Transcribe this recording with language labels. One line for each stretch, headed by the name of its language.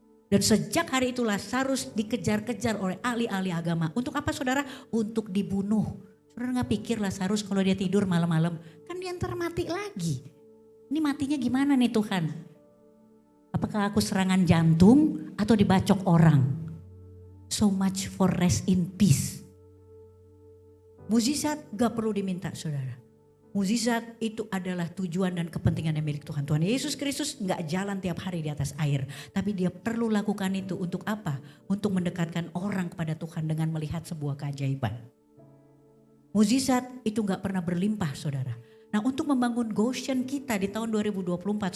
Indonesian: Dan sejak hari itu Lazarus dikejar-kejar oleh ahli-ahli agama. Untuk apa saudara? Untuk dibunuh. Saudara gak pikir Lazarus kalau dia tidur malam-malam, kan dia ntar mati lagi. Ini matinya gimana nih Tuhan? Apakah aku serangan jantung atau dibacok orang?
English: So much for rest in peace.
Indonesian: Mukjizat gak perlu diminta saudara. Mukjizat itu adalah tujuan dan kepentingan yang milik Tuhan. Tuhan Yesus Kristus gak jalan tiap hari di atas air. Tapi dia perlu lakukan itu untuk apa? Untuk mendekatkan orang kepada Tuhan dengan melihat sebuah keajaiban. Mukjizat itu gak pernah berlimpah saudara. Nah untuk membangun Goshen kita di tahun 2024.